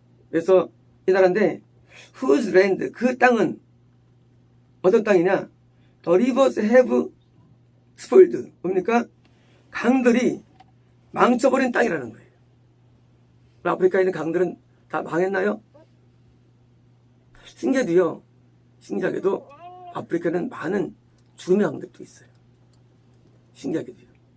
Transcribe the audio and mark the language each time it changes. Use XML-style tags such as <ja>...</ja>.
<ko>그래서 이 나라인데</ko> <en>whose land,</en> <ko>그 땅은 어떤 땅이냐?</ko> <en>The rivers have spoiled.</en> <ko>뭡니까? 강들이 망쳐버린 땅이라는 거예요. 아프리카에 있는 강들은 다 망했나요? 신기하게도 아프리카는 많은 죽음의 강들도 있어요. 신기하게도요.</ko>